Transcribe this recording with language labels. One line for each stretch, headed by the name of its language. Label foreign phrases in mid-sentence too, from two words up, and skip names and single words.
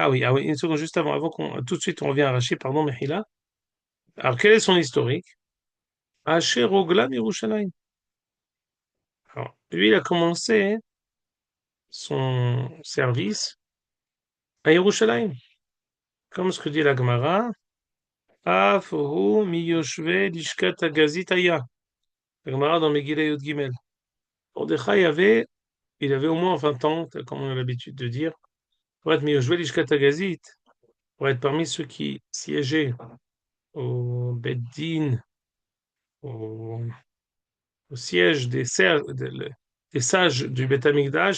French: Ah oui, une seconde, juste avant qu'on, tout de suite, on revient à Rachid, pardon, Mehila. Alors, quel est son historique?
Hebrew: אשר הגלה ירושלים.
French: Alors, lui, il a commencé son service à Yerushalayim. Comme ce que dit la Gemara,
Hebrew: אף הוא מיושבי לשכת הגזית היה.
French: La Gemara dans Megillah Yud Gimel. Mordechai il avait au moins 20 ans, comme on a l'habitude de dire, pour être
Hebrew: מיושבי לשכת הגזית,
French: pour être parmi ceux qui siégeaient au Beddin, au, au siège des sages du
Hebrew: בית המקדש.